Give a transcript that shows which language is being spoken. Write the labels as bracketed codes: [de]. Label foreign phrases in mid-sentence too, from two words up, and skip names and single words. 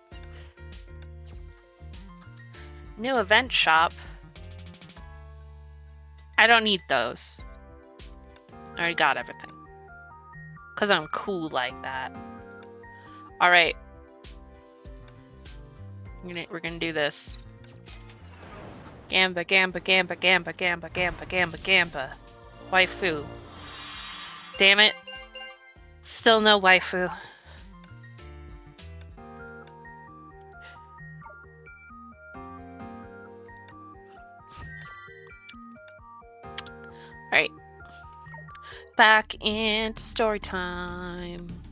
[en] New event shop. I don't need those. I already got everything. Because I'm cool like that. Alright. We're gonna do this. [ja] Gamba, gamba, gamba, gamba, gamba, gamba, gamba, gamba. [en] Waifu. Damn it. Still no waifu. Alright. Back into story time.